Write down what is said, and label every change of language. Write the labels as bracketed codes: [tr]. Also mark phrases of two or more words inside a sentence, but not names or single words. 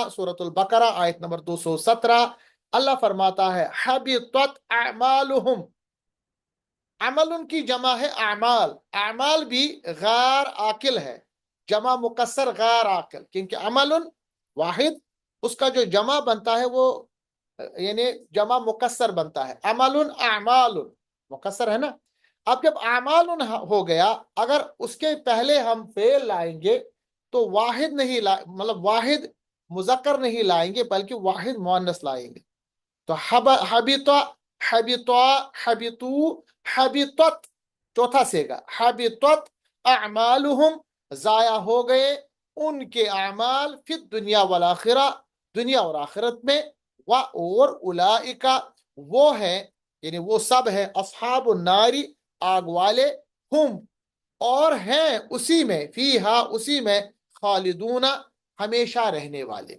[ur] سورۃ البقرہ آیت نمبر 217 اللہ فرماتا ہے [ar] حبطت اعمالہم، [ur] عمل ان کی جمع ہے اعمال، اعمال بھی غیر عاقل ہے، جمع مکسر غیر عاقل، کیونکہ عمل واحد، اس کا جو جمع بنتا ہے وہ یعنی جمع مکسر بنتا ہے، عمل اعمال مکسر ہے نا۔ اب جب اعمال ہو گیا، اگر اس کے پہلے ہم فعل لائیں گے تو واحد نہیں مطلب واحد مذکر نہیں لائیں گے بلکہ واحد مؤنث لائیں گے۔ [ar] تو حبطہ حبطا، حبطوا، حبطت, [ur] چوتھا صیغہ, [ar] حبطت اعمالہم, [ur] ضائع ہو گئے ان کے اعمال پھر [ar] دنیا والآخرۃ, [ur] دنیا اور آخرت میں. و اور اولئک، وہ ہے یعنی وہ سب ہے, [ar] اصحاب النار, [ur] آگ والے، ہم، اور ہیں اسی میں، فیہا، اسی میں، خالدون، ہمیشہ رہنے والے.